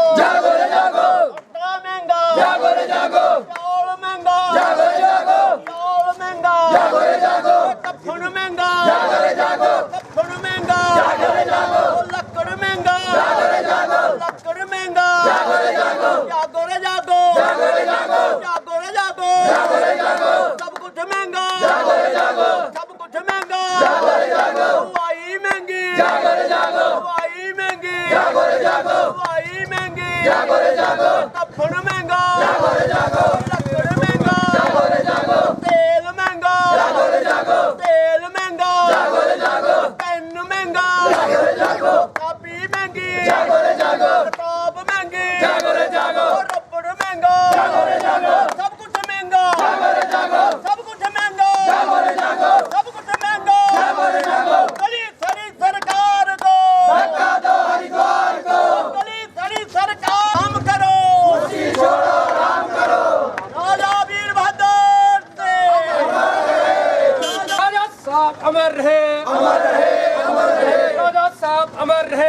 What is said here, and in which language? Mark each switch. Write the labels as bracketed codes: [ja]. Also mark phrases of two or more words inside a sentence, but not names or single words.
[hi] जागो रे जागो, आटा महंगा, जागो रे जागो, चावल महंगा, जागो रे जागो, चावल महंगा, जागो रे जागो, कफन महंगा, जागो रे जागो, कफन महंगा, जागो रे जागो, लकड़ महंगा, जागो रे जागो, लकड़ महंगा, जागो रे जागो, जागो रे जागो, जागो रे जागो, जागो रे जागो, जागो रे जागो, सब कुछ महंगा, जागो रे जागो, सब कुछ महंगा, जागो रे जागो, दवाई महंगी, जागो रे जागो, दवाई महंगी, जागो रे जागो, दवाई महंगी, जागो रे जागो, कफन महंगा, जागो रे जागो, लकड़ महंगा, जागो रे जागो, तेल महंगा, जागो रे जागो, तेल महंगा, जागो रे जागो, पेन महंगा, जागो रे जागो, कापी महंगी, जागो रे जागो, किताब महंगी, जागो रे जागो, रबड़ महंगा, जागो रे जागो, सब कुछ महंगा, जागो रे जागो, सब कुछ महंगा, जागो रे जागो, सब कुछ महंगा, जागो रे जागो, गली सरी सरकार को, धक्का दो हरिद्वार को, गली सरी सरकार काम करो, कुर्सी छोड़ो राम करो, राजा वीरभद्र से, राजा साहब अमर रहे, अमर रहे, अमर रहे, राजा साहब अमर रहे,